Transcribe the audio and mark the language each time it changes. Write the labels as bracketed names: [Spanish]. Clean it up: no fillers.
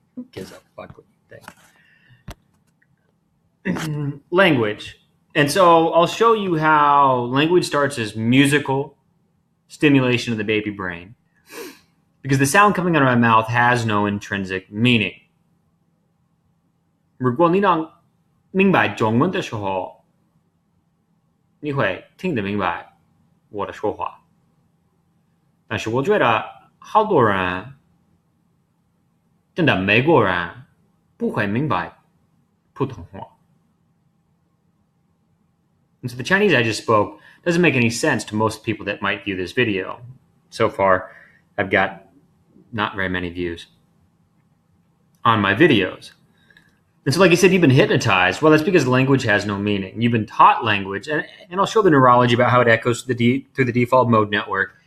[English] Who gives a fuck what you think? Language. And so I'll show you how language starts as musical stimulation of the baby brain. Because the sound coming out of my mouth has no intrinsic meaning. [Chinese] 如果你让明白中文的时候，你会听得明白我的说话。但是我觉得好多人，真的美国人不会明白普通话。 [English] And so the Chinese I just spoke doesn't make any sense to most people that might view this video. So far, I've got not very many views on my videos. And so, like I said, you've been hypnotized. Well, that's because language has no meaning. You've been taught language, and I'll show the neurology about how it echoes through the default mode network.